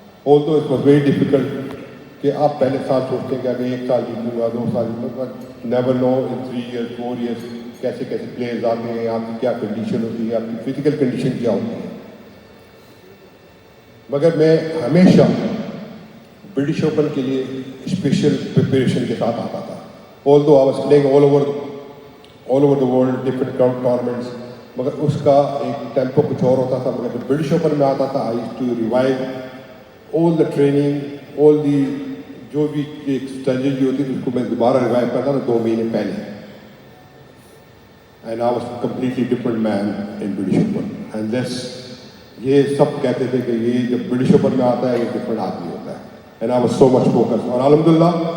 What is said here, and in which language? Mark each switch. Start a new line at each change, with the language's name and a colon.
English: although it was very difficult
Urdu: کہ آپ پہلے سال سوچتے ہیں کہ اگر 1 سال جیتوں گا 2 سال جیتوں گا,
English: never know in 3 years 4 years
Urdu: کیسے کیسے پلیئرز آتے ہیں, آپ کی کیا کنڈیشن ہوتی ہے, آپ کی فزیکل کنڈیشن کیا ہوتی ہے. مگر میں ہمیشہ برٹش اوپن کے لیے اسپیشل پریپریشن کے ساتھ آتا تھا.
English: although I was playing all over the world different tournaments,
Urdu: مگر اس کا ایک ٹیمپو کچھ اور ہوتا تھا. مگر جب برٹش اوپن میں آتا تھا
English: I used to revise all the
Urdu: training, all the جو بھی ایک اسٹریٹجی ہوتی تھی اس کو میں دوبارہ ریوائو کرتا تھا 2 مہینے پہلے.
English: And I was completely different man in British Open.
Urdu: And یہ سب کہتے تھے کہ یہ جب برٹش اوپن میں آتا ہے یہ ڈفرنٹ آدمی ہوتا ہے.
English: And I was so much focus.
Urdu: اور الحمدللہ